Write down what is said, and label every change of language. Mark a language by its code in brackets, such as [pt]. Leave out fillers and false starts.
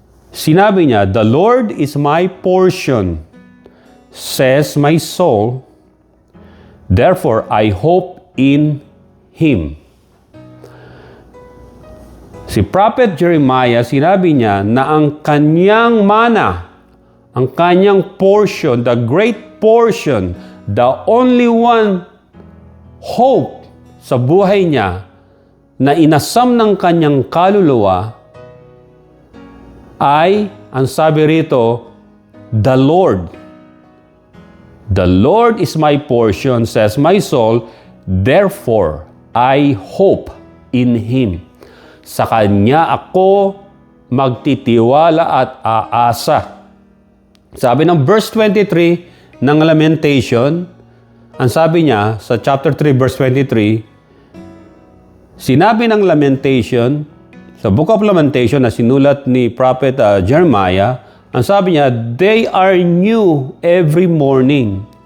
[tl] Sinabi niya, [en] "The Lord is my portion, says my soul, therefore I hope in Him." [tl] Si Prophet Jeremiah, sinabi niya na ang kanyang mana, ang kanyang portion, [en] the great portion, the only one hope [tl] sa buhay niya na inasam ng kanyang kaluluwa ay, ang sabi rito, the Lord. [en] "The Lord is my portion, says my soul, therefore I hope in Him." [tl] Sa Kanya ako magtitiwala at aasa. Sabi ng verse 23 ng Lamentation, ang sabi niya sa chapter 3 verse 23, sinabi ng Lamentation, sa Book of Lamentation na sinulat ni Prophet Jeremiah, ang sabi niya, [en] "They are new every morning.